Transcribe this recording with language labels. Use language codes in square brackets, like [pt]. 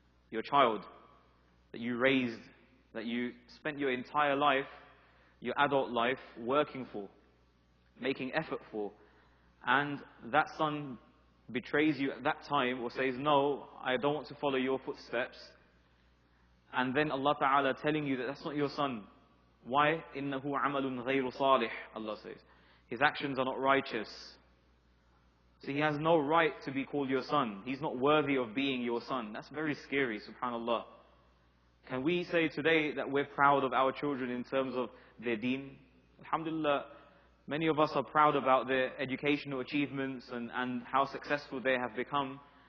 [en] Your child that you raised, that you spent your entire life, your adult life, working for, making effort for. And that son betrays you at that time or says, "No, I don't want to follow your footsteps." And then Allah Ta'ala telling you that that's not your son. Why? [ar] إِنَّهُ عَمَلٌ غَيْرُ صَالِحٍ, [en] Allah says. His actions are not righteous. So he has no right to be called your son. He's not worthy of being your son. That's very scary, subhanallah. Can we say today that we're proud of our children in terms of their deen? Alhamdulillah, Many of us are proud about their educational achievements and how successful they have become.